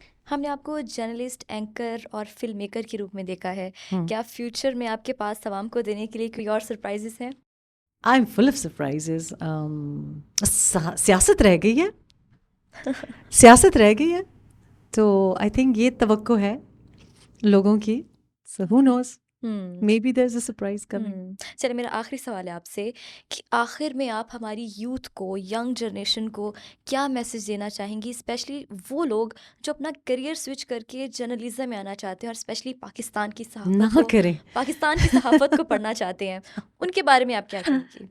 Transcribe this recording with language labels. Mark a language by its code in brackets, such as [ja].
[ur] ہم نے آپ کو جرنلسٹ, اینکر اور فلم میکر کے روپ میں دیکھا ہے. کیا فیوچر میں آپ کے پاس عوام کو دینے کے لیے کوئی اور سرپرائزز ہیں؟ [en] I am full of surprises. [ur] سیاست رہ گئی ہے, سیاست رہ گئی ہے, تو [en] I think [ur] یہ توقع ہے لوگوں کی. [en] So who knows, maybe there is a surprise coming. [ur] چلے میرا آخری سوال ہے آپ سے کہ آخر میں آپ ہماری یوتھ کو, ینگ جنریشن کو کیا میسج دینا چاہیں گی, اسپیشلی وہ لوگ جو اپنا کریئر سوئچ کر کے جرنلزم میں آنا چاہتے ہیں, اور اسپیشلی پاکستان کی صحافت کو پڑھنا چاہتے ہیں, ان کے بارے میں آپ کیا کہیں گی؟